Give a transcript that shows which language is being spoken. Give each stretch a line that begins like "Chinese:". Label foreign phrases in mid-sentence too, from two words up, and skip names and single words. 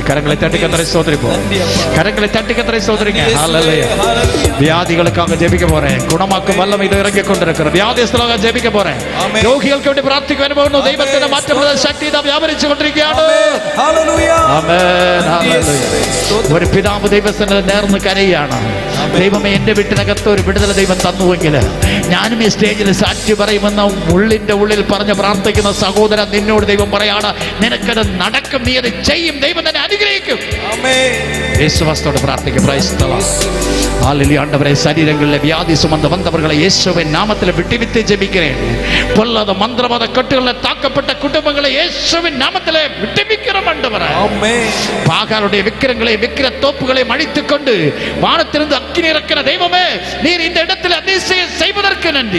Tamil: கரங்களை தட்டி கர்த்தரை ஸ்தோத்திரிப்போம். கரங்களை தட்டி கர்த்தரை ஸ்தோத்திரிங்க. ஹalleluya. வியாதிகளுக்காக ஜெபிக்க போறேன். குணமாக்கும் வல்லமை இது இறங்கி கொண்டிருக்கிறது. வியாதிஸ்தர்களுக்காக ஜெபிக்க போறேன். ரோகிகளுக்கு வேண்டி பிரார்த்திக்க வேண்டும். தெய்வத்தின் மாற்றப்படுற சக்தி தான் வியாபரிச்சு கொண்டிருக்கிறது. ஹalleluya. ஆமென். ஹalleluya.
Malayalam: ഒരു പിതാവ് ദൈവസന്നിധിയിൽ നേർന്ന് കരയാണ്. ദൈവമേ, എന്റെ വീട്ടിനകത്ത് ഒരു വിടുതൽ ദൈവം തന്നുവെങ്കിൽ ഞാനും ഈ സ്റ്റേജിൽ സാക്ഷി പറയുമെന്ന് ഉള്ളിന്റെ ഉള്ളിൽ പറഞ്ഞ് പ്രാർത്ഥിക്കുന്ന സഹോദരൻ, നിന്നോട് ദൈവം പറയാണ്, നിനക്കത് നടക്കും, നീ അത് ചെയ്യും, ദൈവം തന്നെ അനുഗ്രഹിക്കും. യേശുവാസ്തോട് പ്രാർത്ഥിക്കും.
English: Praise the Lord.
Tamil: ஹalleluya. ஆண்டவரே, சரீரங்களில் வியாதி சுமந்து வந்தவர்களை இயேசுவின் நாமத்தில் விட்டுவிட்டு ஜெபிக்கிறேன். பொல்லாத மந்திரவாத கட்டுகளில் தாக்கப்பட்ட குடும்பங்களை இயேசுவின் நாமத்தில் விட்டுவிக்கிறோம் ஆண்டவரே. ஆமென். பாகாலுடைய விக்கிரங்களை விக்கிர தோப்புகளை அழித்துக் கொண்டு வானத்திலிருந்து அக்கினி இறக்கிற தெய்வமே, நீர் இந்த இடத்தில் அதிசயம் செய்வதற்கு நன்றி.